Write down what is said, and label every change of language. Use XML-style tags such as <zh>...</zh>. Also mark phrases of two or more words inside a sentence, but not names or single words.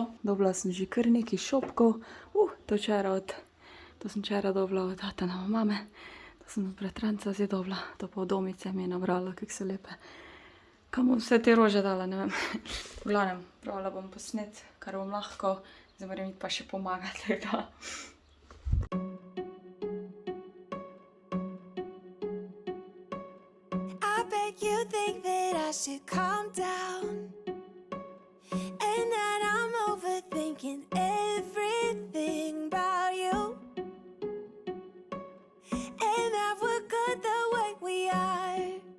<sl>Dobila sem že kar nekaj šopkov. To sem včeraj dobila od tata na mame. To sem od bratranca zdaj dobila. To pa od domice mi je nabrala, kako so lepe. Kam bom vse te rože dala, ne vem. V glavnem, probala bom posnet, kar bom lahko. Zdaj moram iti pa še pomagati.</sl> <en>I bet you think that I should calm down and that I'm overthinking everything about you and that we're good the way we are.</en>